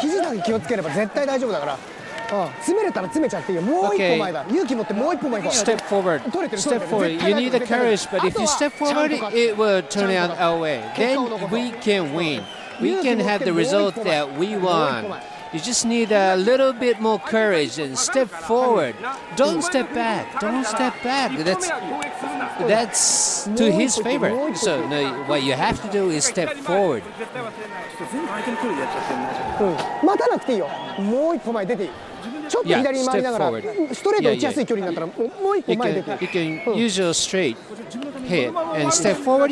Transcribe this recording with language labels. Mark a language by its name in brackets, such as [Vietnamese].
[Japanese] 肘だけ気をつければ絶対大丈夫だから。詰めれたら詰めちゃっていいよ。もう一歩前だ。勇気持ってもう一歩前行こう。 [English] Step forward. Step forward. You need the courage, but if you step forward, it will turn out our way. Then we can win. We can have the result that we want. You just need a little bit more courage and step forward. Don't step back. Don't step back. That's to his favor. So no, what you have to do is step forward. [Japanese] 待たなくていいよ。もう一歩前出ていい。ちょっと左に回りながらストレート打ちやすい距離になったらもう一歩前出ていい。 [English] You can use your straight hit and step forward.